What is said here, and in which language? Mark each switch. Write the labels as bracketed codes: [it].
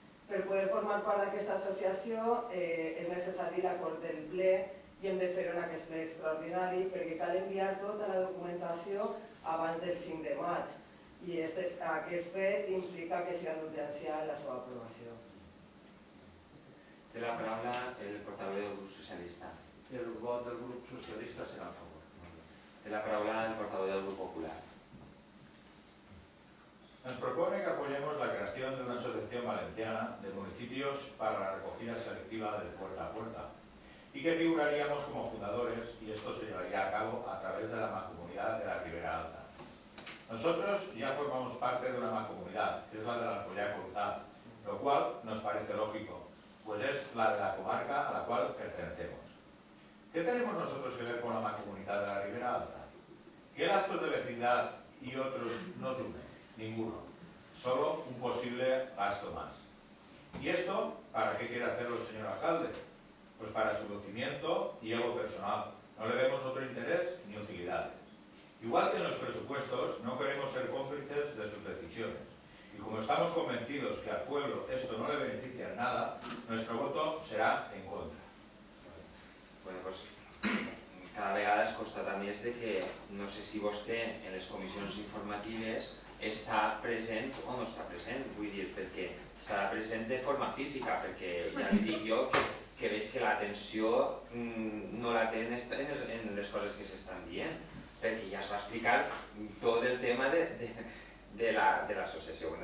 [ca] Per poder formar part d'aquesta associació és necessari l'acord del ple i hem de fer-ho en aquest ple extraordinari perquè cal enviar tota la documentació abans del 5 de maig i aquest fet implica que sigui d'urgència la seva aprovació. Té la paraula el portaveu del grup socialista. El vot del grup socialista serà a favor. Té la paraula el portaveu del grup popular. [es] Nos propone que apoyemos la creación de una asociación valenciana de municipios para la recogida selectiva del puerta a puerta y que figuraríamos como fundadores y esto se llevaría a cabo a través de la Mancomunidad de la Ribera Alta. Nosotros ya formamos parte de una mancomunidad, que es la de la Alcoyá Cortá, lo cual nos parece lógico, pues es la de la comarca a la cual pertenecemos. ¿Qué tenemos nosotros que ver con la mancomunidad de la Ribera Alta? ¿Qué lazos de vecindad y otros nos unen? Ninguno. Solo un posible gasto más. ¿Y esto para qué quiere hacerlo el señor alcalde? Pues para su lucimiento y ego personal. No le vemos otro interés ni utilidades. Igual que en los presupuestos, no queremos ser cómplices de sus decisiones. Y como estamos convencidos que al pueblo esto no le beneficia en nada, nuestro voto será en contra. [ca] Bueno, pues cada vegada es constata més de que no sé si vostè en les comissions informatives està present o no està present, vull dir, perquè estarà present de forma física, perquè ja li dic jo que veig que l'atenció no la té en les coses que s'estan dient, perquè ja es va explicar tot el tema de l'associació.